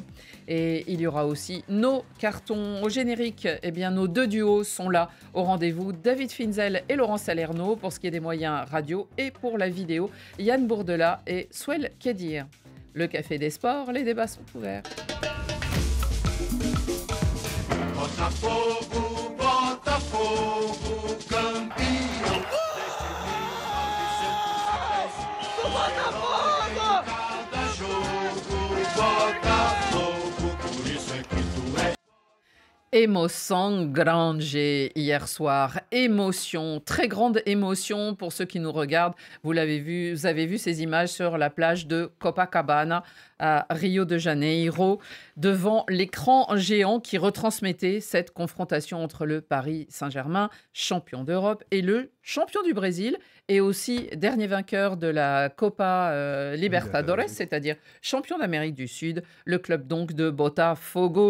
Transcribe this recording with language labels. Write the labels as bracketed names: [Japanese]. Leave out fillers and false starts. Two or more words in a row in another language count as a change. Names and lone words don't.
[French] Et il y aura aussi nos cartons au générique. Eh bien, nos deux duos sont là au rendez-vous. David Finzel et Laurent Salerno pour ce qui est des moyens radio et pour la vidéo, Yann Bourdela et Swell Kedir. Le Café des Sports, les débats sont ouverts. [Portuguese] Botafogo, Botafogo, campeão. Cada jogo, Botafogo, por isso é que tu és. Emoção grande [French] hier soir. Émotion, très grande émotion pour ceux qui nous regardent. Vous avez vu ces images sur la plage de Copacabana à Rio de Janeiro, devant l'écran géant qui retransmettait cette confrontation entre le Paris Saint-Germain, champion d'Europe, et le champion du Brésil, et aussi dernier vainqueur de la Copa Libertadores, c'est-à-dire champion d'Amérique du Sud, le club donc de Botafogo.